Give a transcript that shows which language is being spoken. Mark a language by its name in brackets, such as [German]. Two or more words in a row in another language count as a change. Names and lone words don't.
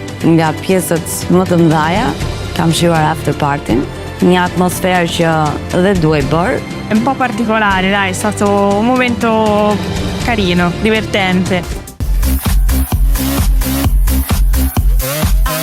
[Albanian] Nga pjesët më të mëdhaja, kam shijuar [English] after party, [Albanian] një atmosferë që dhe duhej bërë. [Italian] È un po' particolare, dai, è stato un momento carino, divertente.